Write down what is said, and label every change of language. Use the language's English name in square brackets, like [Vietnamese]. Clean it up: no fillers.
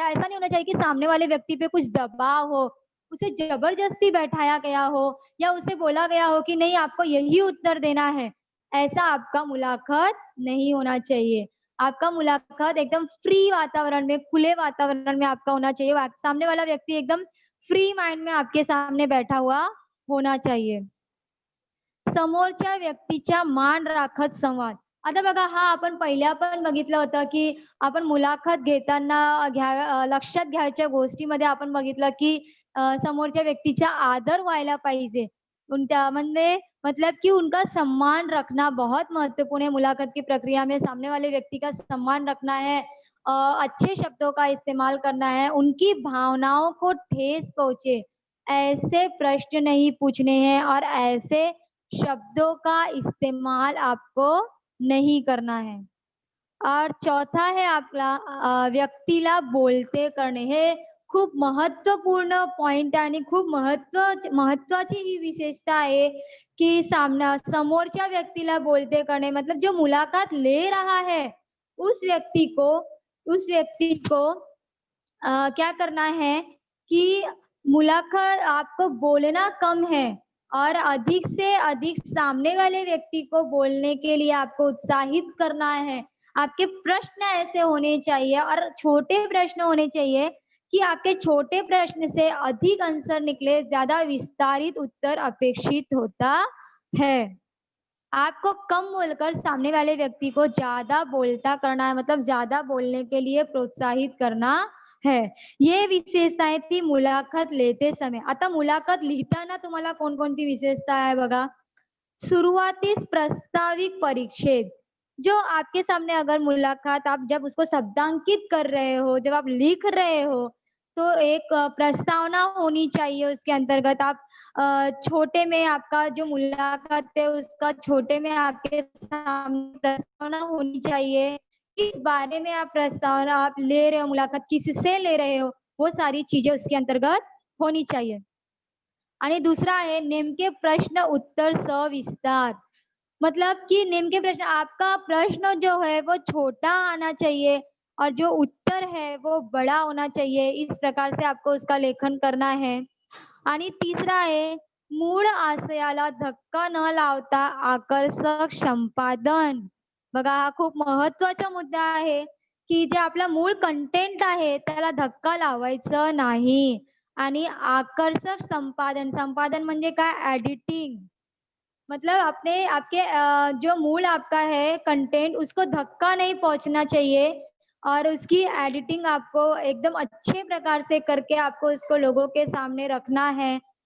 [Hindi] ऐसा नहीं होना चाहिए कि सामने वाले व्यक्ति पे कुछ दबाव हो, उसे जबरदस्ती बैठाया गया हो या उसे बोला गया हो कि नहीं आपको यही उत्तर देना है. ऐसा आपका मुलाकात नहीं होना चाहिए. आपका मुलाकात एकदम फ्री वातावरण में, खुले वातावरण में आपका होना चाहिए. सामने वाला व्यक्ति एकदम फ्री माइंड में आपके सामने बैठा हुआ होना चाहिए. [Marathi] समोरच्या व्यक्तीच्या मान राखत संवाद. आता बघा हा आपण पहिल्या पण बघितलं होतं, की आपण मुलाखत घेताना लक्षात घ्यायच्या गोष्टीमध्ये आपण बघितलं, की समोरच्या व्यक्तीचा आदर व्हायला पाहिजे. [Hindi] उनका [Marathi] म्हणजे [Hindi] मतलब कि उनका सम्मान रखना बहुत महत्वपूर्ण है मुलाकात की प्रक्रिया में. सामने वाले व्यक्ति का सम्मान रखना है, अच्छे शब्दों का इस्तेमाल करना है, उनकी भावनाओं को ठेस पहुँचे, ऐसे प्रश्न नहीं पूछने हैं और ऐसे शब्दों का इस्तेमाल आपको नहीं करना है. और चौथा है [Marathi] आपला व्यक्तीला बोलते करणे. हे खूप महत्त्वपूर्ण पॉइंट आहे आणि खूप महत्त्वाची ही विशेषता आहे, की समोरच्या व्यक्तीला बोलते करणे. [Hindi] मतलब जो मुलाकात ले रहा है, उस व्यक्ति को उस व्यक्ति को क्या करना है कि मुलाकात आपको बोलना कम है और अधिक से अधिक सामने वाले व्यक्ति को बोलने के लिए आपको उत्साहित करना है. आपके प्रश्न ऐसे होने चाहिए और छोटे प्रश्न होने चाहिए कि आपके छोटे प्रश्न से अधिक आंसर निकले, ज़्यादा विस्तारित उत्तर अपेक्षित होता है. आपको कम बोलकर सामने वाले व्यक्ति को ज़्यादा बोलता करना है, मतलब ज़्यादा बोलने के लिए प्रोत्साहित करना है. ये विशेषताएँ थी मुलाखत लेते समय. [Marathi] आता मुलाखत लिहिताना तुम्हाला कोणकोणती विशेषता आहे बघा. शुरुआतीस प्रस्ताविक परिच्छेद. [Hindi] जो आपके सामने अगर मुलाकात आप जब उसको शब्दांकित कर रहे हो, जब आप लिख रहे हो, तो एक प्रस्तावना होनी चाहिए उसके अंतर्गत. आप छोटे में आपका जो मुलाकात है उसका छोटे में आपके सामने प्रस्तावना होनी चाहिए. किस बारे में आप प्रस्तावना आप ले रहे हो, मुलाकात किससे ले रहे हो, वो सारी चीज़ें उसके अंतर्गत होनी चाहिए. [Marathi] आणि दूसरा आहे नेमके प्रश्न उत्तर सविस्तार. [Hindi] मतलब कि [Marathi] नेमके प्रश्न, [Hindi] आपका प्रश्न जो है वो छोटा आना चाहिए और जो उत्तर है वो बड़ा होना चाहिए. इस प्रकार से आपको उसका लेखन करना है. [Marathi] आणि तिसरा आहे मूळ आशयाला धक्का न लावता आकर्षक संपादन. बघा हा खूप महत्त्वाचा मुद्दा आहे, की जे आपला मूळ कंटेंट आहे त्याला धक्का लावायचं नाही. आणि आकर्षक संपादन, संपादन म्हणजे काय एडिटिंग. [Hindi] मतलब अपने आपके जो मूल आपका है कंटेंट उसको धक्का नहीं पहुंचना चाहिए और उसकी एडिटिंग आपको एकदम अच्छे प्रकार से करके आपको उसको लोगों के सामने रखना है.